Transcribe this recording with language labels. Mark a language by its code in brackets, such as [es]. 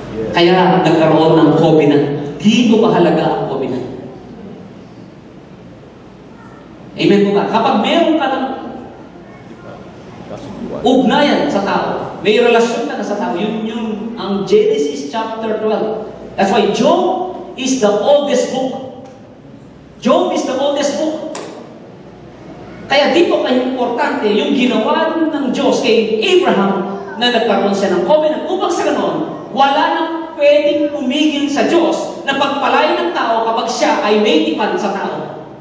[tl] Kaya nagkaroon ng covenant. Dito mahalaga ang covenant. Amen po ba? Kapag meron ka ng ugnayan sa tao, may relasyon ka na sa tao, yun ang Genesis chapter 12. [en] That's why Job is the oldest book. Job is the oldest book. [tl] Kaya dito kayo importante yung ginawa ng Diyos kay Abraham na nagkaroon siya ng covenant. Upang sa ganon, wala nang pwedeng umigil sa Diyos na pagpalain ng tao kapag siya ay may tipan sa tao.